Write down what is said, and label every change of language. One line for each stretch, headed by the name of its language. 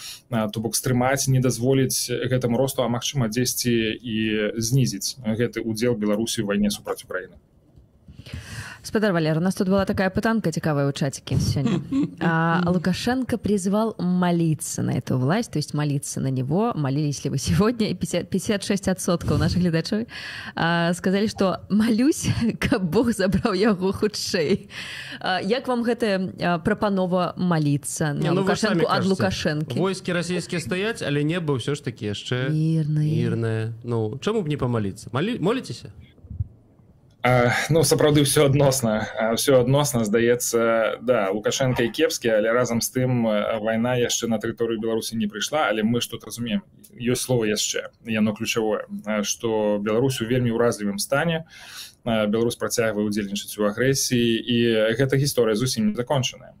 Belarusian: То бок стрымаць, не дазволіць гэтаму росту, а магчыма дзесьці і знізіць гэты удзел Беларусі ў вайне супраць Украіны. Спадар Валер, у нас тут была такая пытанка цікавая ў
Russian: чатике сегодня. Лукашенко призвал молиться на эту власть, то есть молиться на него. Молились ли вы сегодня? И 56% наших глядачей сказали, что молюсь,
Belarusian: каб Бог забрал яго хутчэй. Як вам гэтая прапанова
Russian: молиться на Лукашенко
Belarusian: ад Лукашэнкі? Войскі расійскія стаяць, але небо ўсё ж такі яшчэ мірнае. Ну, чаму б не памаліцца? Моліцеся? Ну, сапраўды все адносна, здаецца, да, Лукашенко і кепскі, але разам з тым вайна яшчэ на тэрыторыю Беларусі не прыйшла, але мы што разумеем, ёсць слова яшчэ, яно ключавое, што Беларусь у вельмі ўразлівым стане, Беларусь працягвае удзельнічаць у агрэсіі, і гэта гісторыя зусім не закончаная.